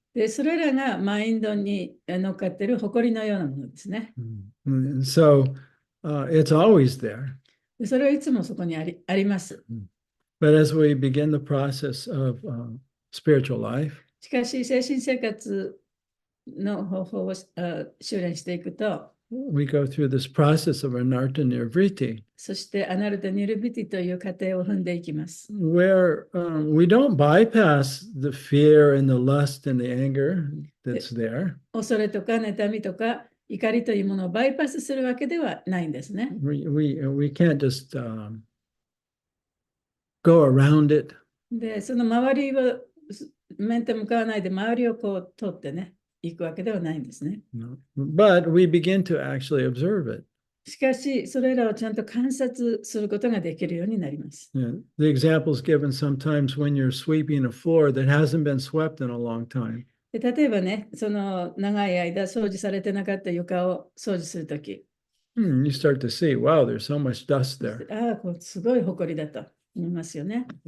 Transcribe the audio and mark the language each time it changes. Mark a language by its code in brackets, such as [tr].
[ja] で、それらがマインドに乗っかっている埃のようなものですね。 [en] And so it's always there. [ja] で、それはいつもそこにあります。 [en] But as we begin the process of spiritual life, [ja] しかし、精神生活の方法を修練していくと、 [en] we go through this process of anartha nirvriti, [ja] そしてアナルタ・ニルビティという過程を踏んでいきます。 [en] where we don't bypass the fear and the lust and the anger that's there. [ja] 恐れとか妬みとか怒りというものをバイパスするわけではないんですね。 [en] We can't just go around it. [ja] で、その周りを面と向かわないで周りをこう通ってね、行くわけではないんですね。 [en] No. But we begin to actually observe it. [ja] しかし、それらをちゃんと観察することができるようになります。 [en] Yeah. The example is given sometimes when you're sweeping a floor that hasn't been swept in a long time. [ja] で、例えばね、その長い間掃除されてなかった床を掃除するとき、 [en] You start to see, wow, there's so much dust there. [ja] ああ、こうすごい埃だと思いますよね。